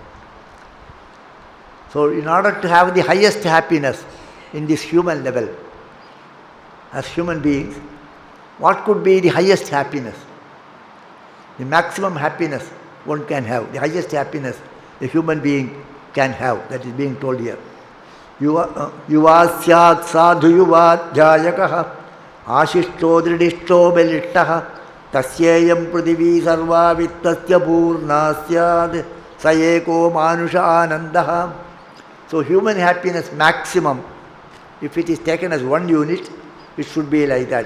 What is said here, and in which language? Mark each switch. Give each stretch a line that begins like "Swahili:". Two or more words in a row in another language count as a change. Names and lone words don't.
English: So in order to have the highest happiness in this human level, as human beings, what could be the highest happiness? The maximum happiness one can have, the highest happiness a human being can have, that is being told here.
Sanskrit: Yuvasyat sadhu yuvat jayakah ashishto dridishto belishtaha tasyayam prithvi sarva vittasya purnasyad sayeko manusha anandaha.
English: So human happiness maximum, if it is taken as one unit, it should be like that.